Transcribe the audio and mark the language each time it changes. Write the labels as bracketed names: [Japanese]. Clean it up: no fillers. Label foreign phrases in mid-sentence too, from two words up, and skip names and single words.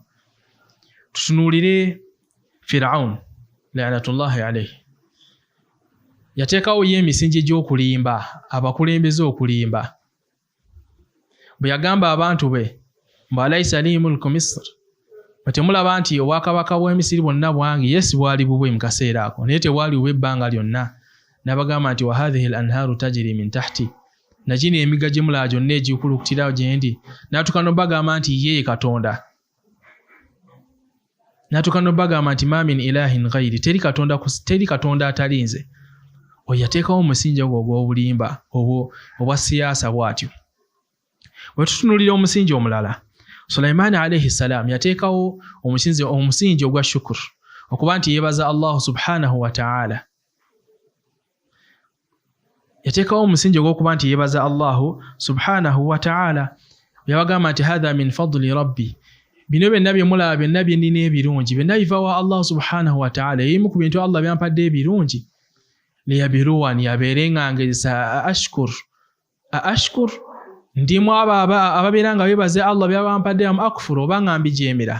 [Ganda] Tutunuulire Firaun [Arabic] لعنة الله عليه, [Ganda] yateekawo ye emisingi gy'okulimba, abakulembeze okulimba. Bwe yagamba abantu be mbu [Arabic] أليس لي ملك مصر, [Ganda] temulaba nti obwakabaka bw'e Misiri bwonna bwange? Yes, bwali bubwe mu kaseera ako, naye tewali bubwe ebbanga lyonna. N'abagamba nti [Arabic] وهذه الأنهار تجري من تحت, [Ganda] nakino emigga gye mulaba gyonna egikulukutirawo gye ndi. N'atukano bagamba nti ye Katonda, n'atukano bagamba nti [Arabic] ما من إله غيري, [Ganda] teri Katonda atali nze. Oyo yateekawo omusingi ogwo ogw'obulimba obwa siyaasa bw'atyo. Bwe tutunuulira omusingi omulala, Sulaiman [Arabic] عليه السلام [Ganda] yateekawo omusingi ogwa shukuru, okuba nti yeebaza Allah [Arabic] سبحانه وتعالى. [Ganda] Yateekawo omusingi ogw'okuba nti yeebaza Allah [Arabic] سبحانه وتعالى. [Ganda] Yabagamba nti [Arabic] هذا من فضل ربي, [Ganda] bino byonna bye mulaba, byonna bye nnina ebirungi, byonna biva wa Allah [Arabic] سبحانه وتعالى. [Ganda] Ebimu ku bintu Allah byampadde ebirungi, liyabiruwani, abeere nga ngezesa ashkur ndimu ababeera nga beebaze Allah byabampadde [Arabic] أم أكفر, [Ganda] oba nga mbijeemera.